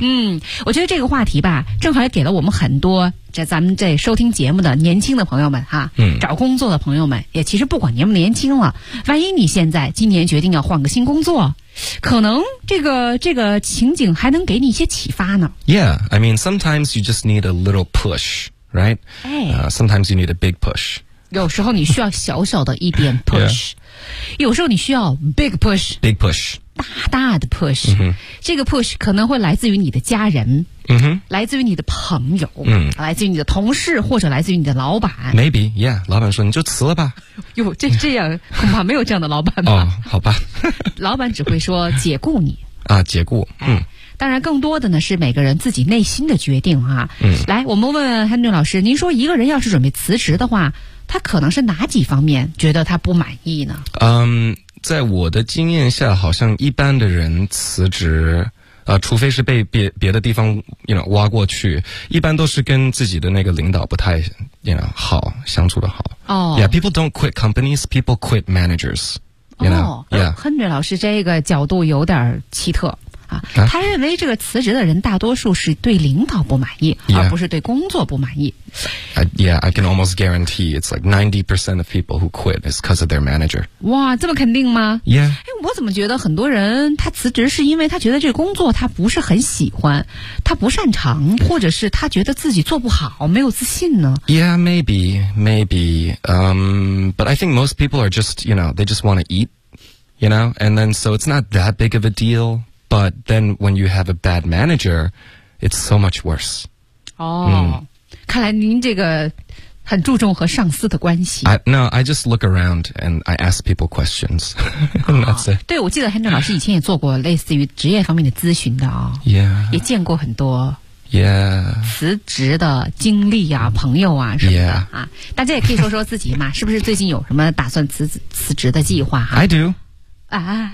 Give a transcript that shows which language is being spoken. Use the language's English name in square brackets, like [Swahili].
[Chinese] 嗯，我觉得这个话题吧正好也给了我们很多这咱们这收听节目的年轻的朋友们哈、嗯、找工作的朋友们，也其实不管年不年轻了，万一你现在今年决定要换个新工作，可能这个情景还能给你一些启发呢。 [English] Yeah, I mean sometimes you just need a little pushRight?、Sometimes you need a big push. [Chinese] 有时候你需要小小的一点 push. 、 [English] yeah. [Chinese] 有时候你需要 [English] big push. Big push. [Chinese] 大大的 push.、 [English] Mm-hmm. [Chinese] 这个 push 可能会来自于你的家人、 [English] mm-hmm. [Chinese] 来自于你的朋友、 [English] mm-hmm. [Chinese] 来自于你的同事或者来自于你的老板。 [English] Maybe, yeah. [Chinese] 老板说你就辞了吧。哟，这样恐怕没有这样的老板吧。哦、 [English] oh, [Chinese] 好吧。老板只会说解雇你。啊，解雇。嗯。当然更多的呢是每个人自己内心的决定啊。嗯，来我们问问 Henry 老师，您说一个人要是准备辞职的话，他可能是哪几方面觉得他不满意呢？在我的经验下好像一般的人辞职除非是被别的地方 [English] you know, [Chinese] 挖过去，一般都是跟自己的那个领导不太 you know, 好相处的好。哦、 [English] oh. Yeah, people don't quit companies, people quit managers, you know? Oh, yeah. [Chinese] Henry 老师这个角度有点奇特啊、他认为这个辞职的人大多数是对领导不满意、 [English] yeah. [Chinese] 而不是对工作不满意。 [English] I can almost guarantee it's like 90% of people who quit is because of their manager. [Chinese] 哇，这么肯定吗？ [English] Yeah. [Chinese] 我怎么觉得很多人他辞职是因为他觉得这工作他不是很喜欢，他不擅长，或者是他觉得自己做不好，没有自信呢？ [English] Yeah, maybe, maybe. But I think most people are just, you know, they just want to eat, you know, and then so it's not that big of a deal. But then when you have a bad manager, it's so much worse. 哦、 oh, 嗯、看来您这个很注重和上司的关系。 No, I just look around and I ask people questions. That's it. [Chinese] 对，我记得 Henry 老师以前也做过类似于职业方面的咨询的、 [English] 哦、Yeah. [Chinese] 也见过很多。 [English] Yeah. [Chinese] 辞职的经历啊，朋友啊什么的、 [English] yeah. [Chinese] 啊。大家也可以说说自己嘛，是不是最近有什么打算辞职的计划、啊、 [English] I do. [Chinese] 啊、